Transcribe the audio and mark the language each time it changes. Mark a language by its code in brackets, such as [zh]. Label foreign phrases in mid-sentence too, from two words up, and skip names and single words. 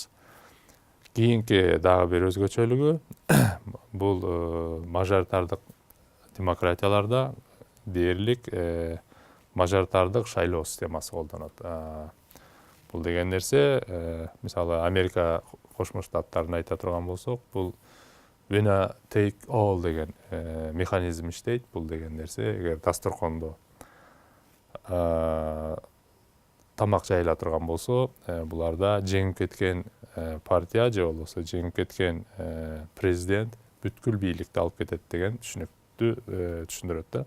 [ky] Кийинки дагы бир өзгөчөлүгү бул мажоритардык демократияларда дээрлик мажоритардык шайлоо системасы колдонот. Бул деген нерсе, мисалы Америка Кошмо Штаттарын айта турган болсок, бул [en] winner take all [ky] деген механизм иштейт. Бул деген нерсе, эгер дасторкондо тамак жайыла турган болсо, буларда жеңип кеткен партия же болбосо жеңип кеткен президент бүткүл бийликти алып кетет деген түшүнүк көпчүлүктү түшүндүрөт да.